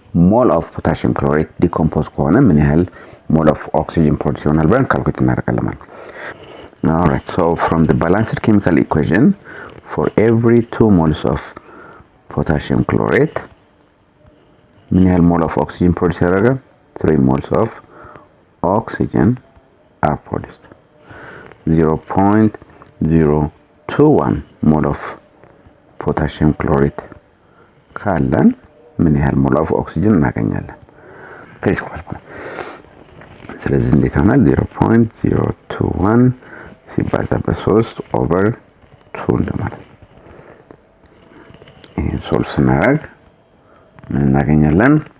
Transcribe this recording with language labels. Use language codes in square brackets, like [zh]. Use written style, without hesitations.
[am] ሞል ኦፍ ፖታሺየም ክሎሬት ዲኮምፖዝ ከሆነ ምን ያህል ሞል ኦፍ ኦክሲጅን ፕሮዲዩስ ይሆናል ብለን ካልኩሌት እናደርጋለን ማለት ነው። Alright, so from the balanced chemical equation, for every 2 moles of potassium chlorate ምን ያህል ሞል ኦፍ ኦክሲጅን ፕሮዲዩስ ያደርጋል? [en] 3 moles of oxygen are produced. [am] 0.021 ሞል ኦፍ ፖታሺየም ክሎሬት ካለን ምን ያህል ሞል ኦፍ ኦክሲጅን እናገኛለን? ከዚህ ቆርጥ ስለዚህ እንዴት ይሆናል? 0.021 ሲባዛ በ3 ኦቨር 2 እንደማለት ነው። ይሄን ሶልቭ ስናደርግ ምን እናገኛለን?